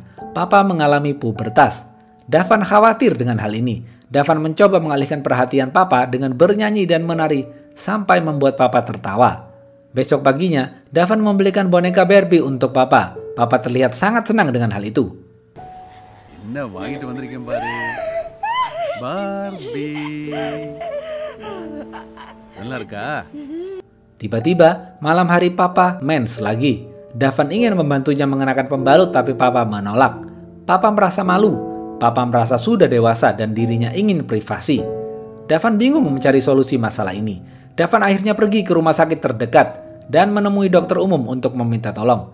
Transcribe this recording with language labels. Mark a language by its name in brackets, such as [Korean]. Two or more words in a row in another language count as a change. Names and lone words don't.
[Indonesian] Papa mengalami pubertas. Davan khawatir dengan hal ini. Davan mencoba mengalihkan perhatian papa dengan bernyanyi dan menari sampai membuat papa tertawa. Besok paginya, Davan membelikan boneka Barbie untuk papa. Papa terlihat sangat senang dengan hal itu. [Tamil] என்ன வாங்கிட்டு வந்திருக்கேன் பாரு. Barbie. நல்லா இருக்கா? [Indonesian] Tiba-tiba, malam hari papa mens lagi. Davan ingin membantunya mengenakan pembalut tapi papa menolak. Papa merasa malu. Papa merasa sudah dewasa dan dirinya ingin privasi. Davan bingung mencari solusi masalah ini. Davan akhirnya pergi ke rumah sakit terdekat dan menemui dokter umum untuk meminta tolong.